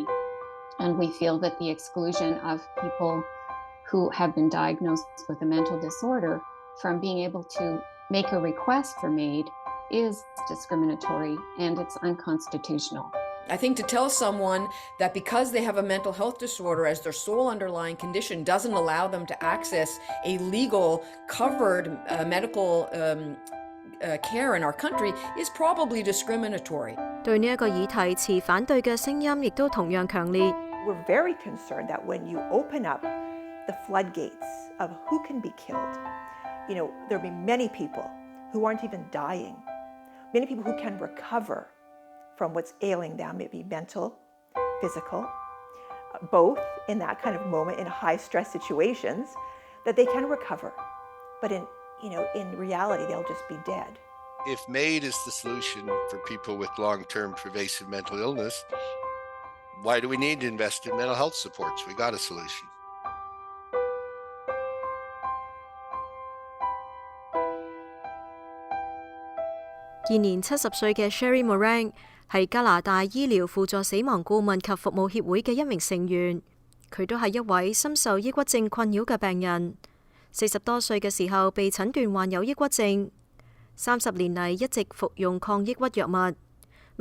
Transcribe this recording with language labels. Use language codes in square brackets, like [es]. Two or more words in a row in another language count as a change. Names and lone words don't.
[en] And we feel that the exclusion of people who have been diagnosed with a mental disorder from being able to make a request for MAID is discriminatory and it's unconstitutional. I think to tell someone that because they have a mental health disorder as their sole underlying condition doesn't allow them to access a legal, covered medical care in our country is probably discriminatory. [yue] 對呢一個議題持反對嘅聲音亦都同樣強烈。 [en] We're very concerned that when you open up the floodgates of who can be killed, there'll be many people who aren't even dying, many people who can recover from what's ailing them, maybe mental, physical, both in that kind of moment in high stress situations, that they can recover. But in reality, they'll just be dead. If MAID is the solution for people with long-term pervasive mental illness, why do we need to invest in mental health supports? We got a solution. [yue] 現年70歲嘅 Sherry Moran 係加拿大醫療輔助死亡顧問及服務協會嘅一名成員，佢都係一位深受抑鬱症困擾嘅病人。40多歲嘅時候被診斷患有抑鬱症，30年嚟一直服用抗抑鬱藥物。